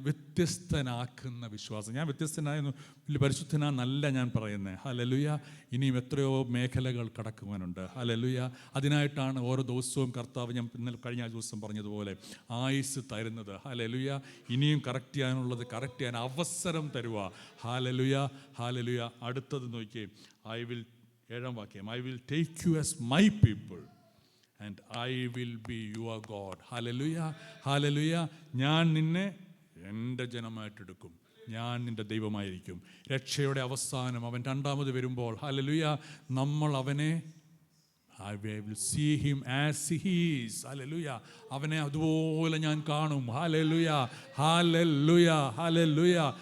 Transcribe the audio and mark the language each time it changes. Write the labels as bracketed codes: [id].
[ml] വ്യത്യസ്തനാക്കുന്ന വിശ്വാസം. ഞാൻ വ്യത്യസ്തനായിരുന്നു, വലിയ പരിശുദ്ധനാന്നല്ല ഞാൻ പറയുന്നത്. ഹല്ലേലൂയ. ഇനിയും എത്രയോ മേഖലകൾ കടക്കുവാനുണ്ട്. ഹല്ലേലൂയ. അതിനായിട്ടാണ് ഓരോ ദിവസവും കർത്താവ്, ഞാൻ ഇന്നലെ കഴിഞ്ഞ ദിവസം പറഞ്ഞതുപോലെ, ആയുസ് തരുന്നത്. ഹല്ലേലൂയ. ഇനിയും കറക്റ്റ് ചെയ്യാനുള്ളത് കറക്റ്റ് ചെയ്യാൻ അവസരം തരുക. Hallelujah, hallelujah. അടുത്തത് നോക്കിയേ, 7-ാം വാക്യം, [en] I will take you as my people and I will be your God. Hallelujah, hallelujah. [ml] ഞാൻ നിന്നെ എൻ്റെ ജനമായിട്ടെടുക്കും, ഞാൻ നിൻ്റെ ദൈവമായിരിക്കും. രക്ഷയുടെ അവസാനം അവൻ രണ്ടാമത് വരുമ്പോൾ, ഹല്ലേലൂയ, നമ്മൾ അവനെ, [en] I will see him as he is. [ml] Hallelujah. അവനെ അതുപോലെ ഞാൻ കാണും. Hallelujah, hallelujah, hallelujah.